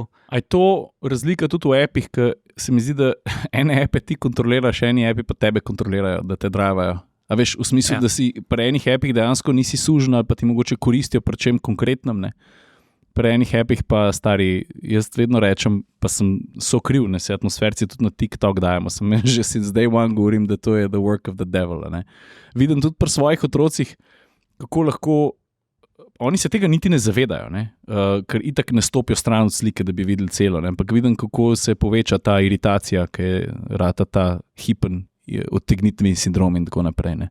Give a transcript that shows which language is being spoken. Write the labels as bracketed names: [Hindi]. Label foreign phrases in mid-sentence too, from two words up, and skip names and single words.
[Slovenian] A je to razlika tudi v appih, ker se mi zdi, da ene appe ti kontroliraš, eni appi pa tebe kontrolirajo, da te drivajo. A veš, v smislu, da si pri enih appih dejansko nisi sužen ali pa ti mogoče koristijo pri čem konkretnem, ne? Pri enih appih pa stari, jaz vedno rečem, pa sem kriv, ne, se atmosferci tudi na TikTok dajemo, sem že [English] since day one [Slovenian] govorim, da to je [English] the work of the devil, [Slovenian] ne. Vidim tudi pri svojih otrocih, kako lahko, oni se tega niti ne zavedajo, ne, ker itak ne stopijo stran od slike, da bi videli celo, ne, ampak vidim, kako se poveča ta iritacija, ki je rata ta hipen odtegnitveni sindrom in tako naprej, ne.